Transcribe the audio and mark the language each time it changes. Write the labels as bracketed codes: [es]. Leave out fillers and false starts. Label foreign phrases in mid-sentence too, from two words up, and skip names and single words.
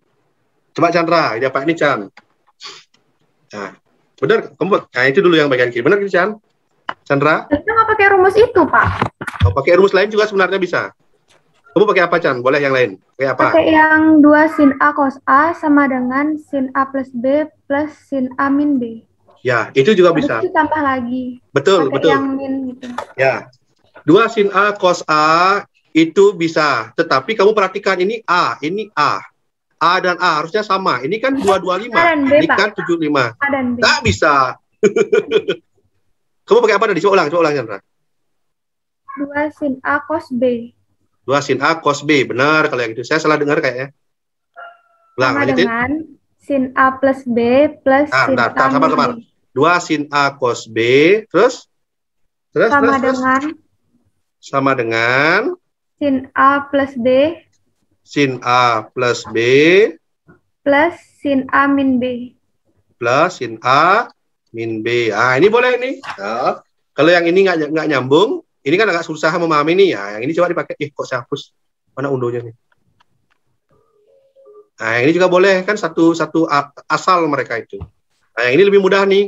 [id] Coba Chandra, diapain ini Chan? Nah, benar, kamu. Nah, itu dulu yang bagian kiri. Benar, Chan? Chandra? Kita nggak pakai rumus itu, Pak. Oh, pakai rumus lain juga sebenarnya bisa. Kamu pakai apa, Chan? Boleh yang lain? Pakai apa? Pakai yang 2 sin A cos A sama dengan sin A plus B plus sin A min B. Ya, itu juga Habis bisa. itu tambah lagi. Betul, Pakai betul. yang min gitu. Ya. 2 sin A cos A itu bisa. Tetapi kamu perhatikan ini A, ini A. A dan A harusnya sama. Ini kan 225. A dan B, Ini Pak. kan 75. A dan B. Nggak bisa. Kamu pakai apa tadi? Coba ulang Chandra. 2 sin A cos B. 2 sin A cos B. Benar kalau yang itu. Saya salah dengar kayaknya. Ulang, Sama lanjutin. dengan sin A plus B plus sin A sabar. min B. 2 sin A cos B. Terus? Sama dengan sin A plus B sin A plus B plus sin A min B. plus sin A min B. Ah, ini boleh nih. Nah, kalau yang ini nggak nyambung, ini kan agak susah memahami nih. Ya, yang ini coba dipakai. Kok saya hapus? Mana unduhnya nih? Nah, ini juga boleh kan satu asal mereka itu. Nah, yang ini lebih mudah nih.